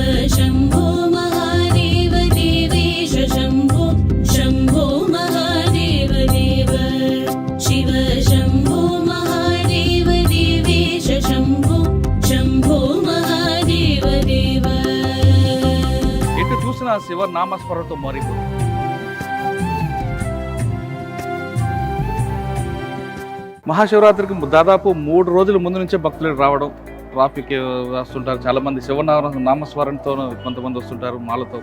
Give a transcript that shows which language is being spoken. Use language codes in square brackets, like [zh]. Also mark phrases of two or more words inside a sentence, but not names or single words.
[sa] शम्भो महादेव देवेश शम्भो शम्भो महादेव देव शिव शम्भो महादेव देवेश शम्भो शम्भो महादेव देव. [te] ఎటు చూసినా శివ నామస్మరణతో మారిపోతుంది. మహాశివరాత్రికి దాదాపు 3 రోజుల ముందు నుంచే భక్తులు రావడం, ట్రాఫిక్ వస్తుంటారు. చాలా మంది నామస్మరణతో కొంతమంది వస్తుంటారు మాలతో.